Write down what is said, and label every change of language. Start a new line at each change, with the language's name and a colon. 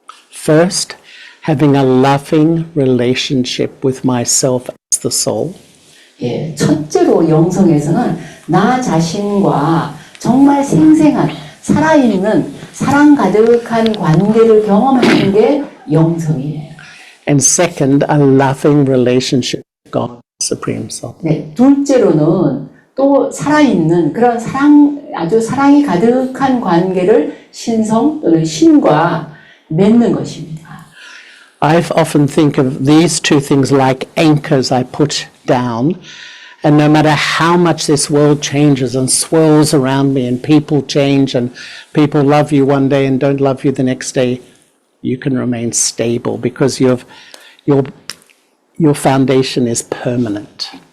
English: First, having a loving relationship with myself as the soul.
Korean: 첫째로 영성에서는 나 자신과 정말 생생한 살아있는 사랑 가득한 관계를 경험하는 게 영성이에요.
English: And second, a loving relationship with God, Supreme Soul.
Korean: 둘째로는 또 살아있는 그런 아주 사랑이 가득한 관계를 신성 또는 신과 맺는 것입니다.
English: I often think of these two things like anchors I put down, and no matter how much this world changes and swirls around me and people change and people love you one day and don't love you the next day, you can remain stable because your foundation is permanent.